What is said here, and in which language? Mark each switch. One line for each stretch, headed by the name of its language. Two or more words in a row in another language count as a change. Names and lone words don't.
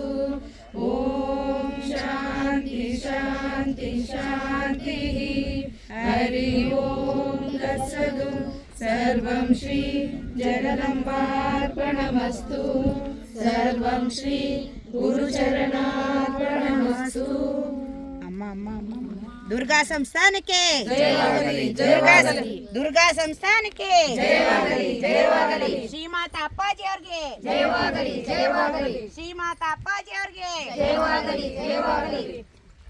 Sanskrit: ॐ शान्ति शान्ति शान्तिः। हरि ॐ तत्सत्। सर्वं श्री जगदम्बार्पणमस्तु। सर्वं श्री गुरुचरणार्पणमस्तु।
Kannada: ದುರ್ಗಾ ಸಂಸ್ಥಾನಕ್ಕೆ ದುರ್ಗಾ ಸಂಸ್ಥಾನಕ್ಕೆ ಜಯವಾಗಲಿ ಶ್ರೀಮಾತ ಅಪ್ಪಾಜಿ ಅವ್ರಿಗೆ ಜಯವಾಗಲಿ ಶ್ರೀಮಾತ ಅಪ್ಪಾಜಿ ಅವ್ರಿಗೆ ಜಯವಾಗಲಿ